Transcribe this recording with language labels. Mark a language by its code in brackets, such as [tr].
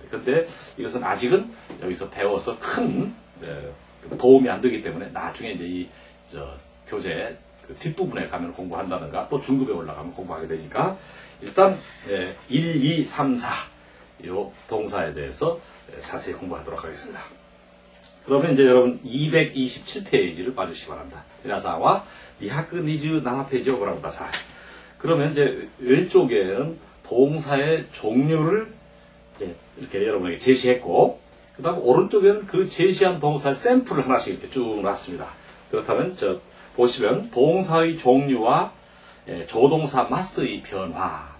[ko] 근데 이것은 아직은 여기서 배워서 큰 도움이 안 되기 때문에 나중에 이제 교재 뒷부분에 가면 공부한다든가 또 중급에 올라가면 공부하게 되니까 일단 1, 2, 3, 4 이 동사에 대해서 자세히 공부하도록 하겠습니다. 그러면 이제 여러분 227페이지를 봐주시기 바랍니다. [ja] 미나사와 227페이지をご覧ください. [ko] 그러면 이제 왼쪽에는 동사의 종류를 이렇게 여러분에게 제시했고 그 다음 오른쪽에는 그 제시한 동사의 샘플을 하나씩 이렇게 쭉 놨습니다. 그렇다면 보시면 동사의 종류와 조동사 마스의 변화